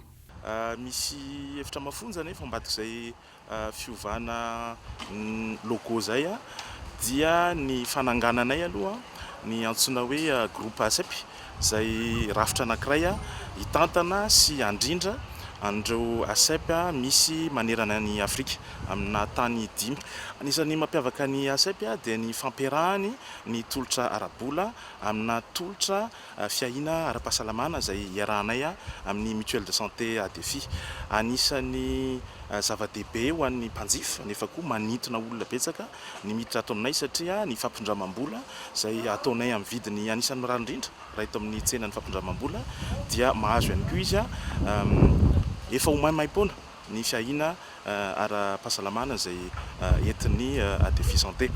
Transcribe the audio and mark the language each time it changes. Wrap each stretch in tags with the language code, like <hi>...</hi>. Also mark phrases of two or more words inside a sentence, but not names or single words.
<mg>Misy efitra mafonjana efa ambadika izay fiovana logo zay dia ny fanangananay aloha ny antsoina hoe groupe ASEP zay rafitra anankiray hitantana sy andrindra andreo ASEP misy manerana ny Afrika amina tany 5. Anisan'ny mampiavaka ny ASEP dia ny fampiarahany ny tolotra arabola amina tolotra fiahina ara-pahasalamana zay iarahanay amin'ny</mg> <fr>mutuelle de santé à défi.</fr> <mg>Anisan'ny zava-dehibe ho an'ny mpanjifa nefa koa manintona olona betsaka ny miditra ataonay satria ny fampindramam-bola zay ataonay amin'ny vidiny anisan'ny mirary indrindra raha eto amin'ny tsenan'ny fampindramam-bola dia mahazo ihany koa izy efa ho maimaimpona ny fiahina ara-pahasalamana izay entin'ny défi santé.</mg>